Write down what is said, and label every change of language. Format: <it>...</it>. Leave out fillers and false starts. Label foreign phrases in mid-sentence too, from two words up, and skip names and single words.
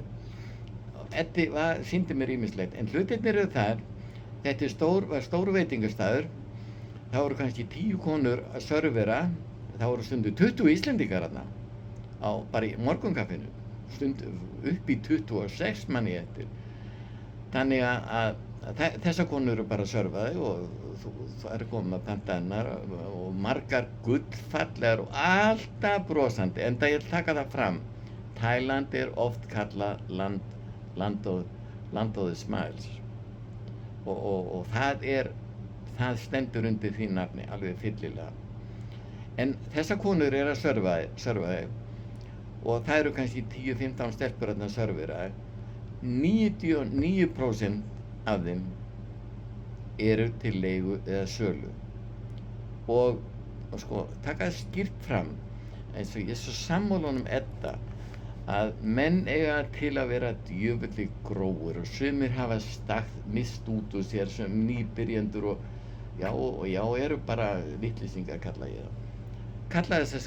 <is>Eddi sýndi mér ýmislegt, en hlutirnir eru þar, þetta var stór veitingastaður, það voru kannski 10 konur að servera, það voru stundu 20 Íslendingar þarna, bara í morgunkaffinu, stundu upp í 26 manni eftir. Þannig að þessar konur eru bara servaði og það er komið að panta hennar og margar gullfallegar og alltaf brosandi, enda ég taka það fram. Thailand er oft kallað</is> <en>land of the smiles</en> <is>og það stendur undir því nafni alveg fyllilega. En þessar konur eru að servaði og það eru kannski 10-15 stelpur að servera. 99% af þeim eru til leigu eða sölu og sko, taka skýrt fram eins og ég er svo sammála honum Edda að menn eiga til að vera djöfulli grófir og sumir hafa mist út úr sér sem nýbyrjendur og eru bara vitleysingar kalla ég það.</is>